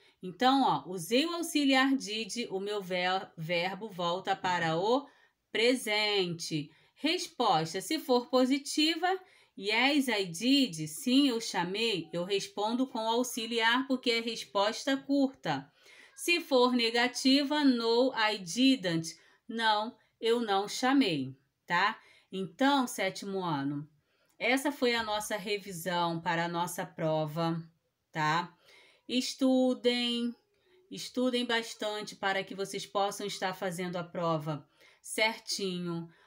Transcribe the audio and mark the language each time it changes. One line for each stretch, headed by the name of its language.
Portuguese: Então, ó, usei o auxiliar did, o meu verbo volta para o presente. Resposta, se for positiva,
English: yes, I did.
Portuguese: Sim, eu chamei. Eu respondo com auxiliar porque é resposta curta. Se for negativa,
English: no, I didn't.
Portuguese: Não, eu não chamei, tá? Então, 7º ano, essa foi a nossa revisão para a nossa prova, tá? Estudem bastante para que vocês possam estar fazendo a prova certinho.